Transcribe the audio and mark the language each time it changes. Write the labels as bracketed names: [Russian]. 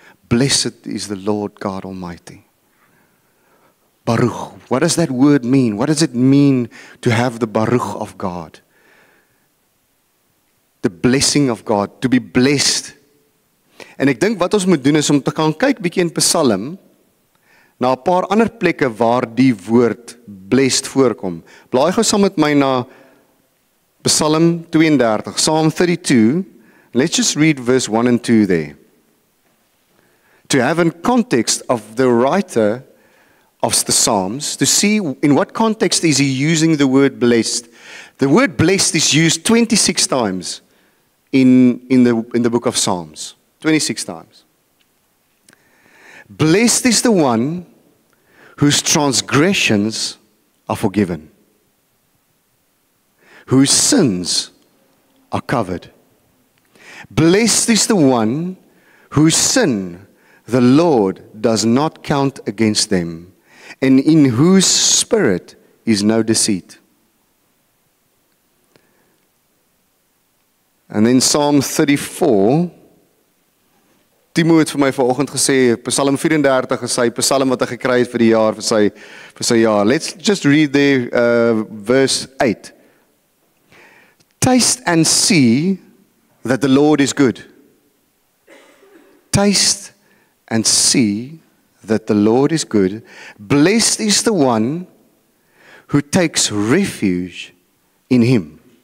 [English] Blessed is the Lord God Almighty. Baruch. What does that word mean? What does it mean to have the Baruch of God? The blessing of God, to be blessed. [Afrikaans] En ek dink wat ons moet doen is om te gaan kyk bietjie in Psalm na 'n paar ander plekke waar die woord blessed voorkom. Blaai gou saam met my na Psalm 32, Psalm 32. [English] Let's just read verse 1 and 2 there. To have a context of the writer of the Psalms, to see in what context is he using the word blessed. The word blessed is used 26 times in the book of Psalms. 26 times. Blessed is the one whose transgressions are forgiven, whose sins are covered. Blessed is the one whose sin the Lord does not count against them, and in whose spirit is no deceit. And then [Afrikaans] Psalm 34, Timo het vir my vanoggend gesê, Psalm 34 is sy psalm wat hy gekry het vir die jaar, vir sy jaar. [English] Let's just read there, verse 8. Taste and see that the Lord is good. Taste and see that the Lord is good. Blessed is the one who takes refuge in Him.